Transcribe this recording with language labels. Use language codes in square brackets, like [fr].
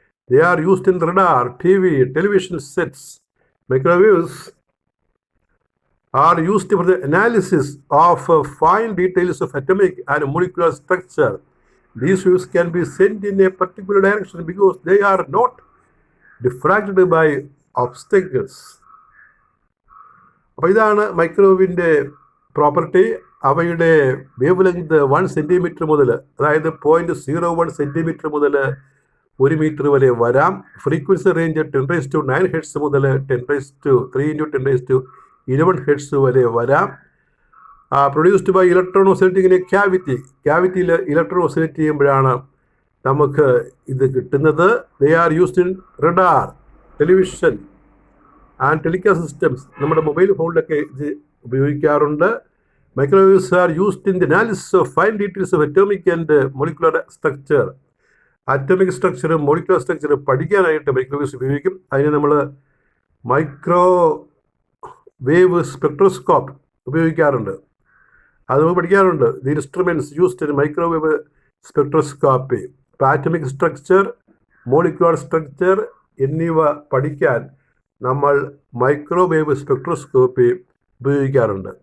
[en] They are used in radar, TV, television sets. Microwaves are used for the analysis of fine details of atomic and molecular structure. These waves can be sent in a particular direction because they are not diffracted by obstacles. [ml] അപ്പോൾ ഇതാണ് മൈക്രോവേവിൻ്റെ property. അവയുടെ wave length 1 centimetre മുതൽ, അതായത് 0.01 centimetre മുതൽ 1 metre വരെ വരാം. Frequency range 10⁹9 hertz മുതൽ 3 × 10⁻11 hertz വരെ വരാം. [en] Produced by electron oscillating in a cavity. [ml] ക്യാവിറ്റിയിൽ electron oscillate ചെയ്യുമ്പോഴാണ് നമുക്ക് ഇത് കിട്ടുന്നത്. [en] They are used in radar, television and telecast systems. [ml] നമ്മുടെ മൊബൈൽ ഫോണിലൊക്കെ ഇത് ഉപയോഗിക്കാറുണ്ട്. [en] Microwaves are used in the analysis of fine details of atomic and molecular structure. [ml] Atomic structure, molecular structure പഠിക്കാനായിട്ട് microwaves ഉപയോഗിക്കും. അതിന് നമ്മൾ മൈക്രോവേവ് സ്പെക്ട്രോസ്കോപ്പ് ഉപയോഗിക്കാറുണ്ട്, അത് നമ്മൾ പഠിക്കാറുണ്ട്. [en] The instruments used in microwave spectroscopy. [ml] Atomic structure, molecular structure എന്നിവ പഠിക്കാൻ നമ്മൾ മൈക്രോവേവ് സ്പെക്ട്രോസ്കോപ്പി ഉപയോഗിക്കാറുണ്ട്.